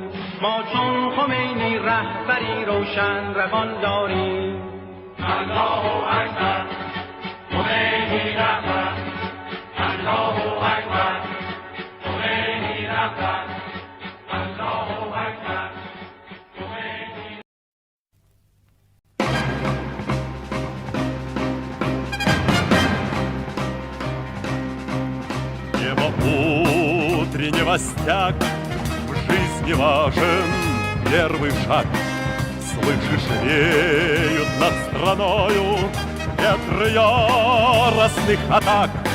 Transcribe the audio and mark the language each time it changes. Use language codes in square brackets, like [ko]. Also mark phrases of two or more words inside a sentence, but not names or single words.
[fa] ما چون خمینی رهبری روشن روان داریم. [ar] الله اکبر، [fa] خمینی رهبر. [ar] الله اکبر، [fa] خمینی رهبر. [ar] الله اکبر، [fa] خمینی. [ru] Небо утреннего стяг, в жизни важен первый шаг. Слышишь, реют над страною ветры яростных атак.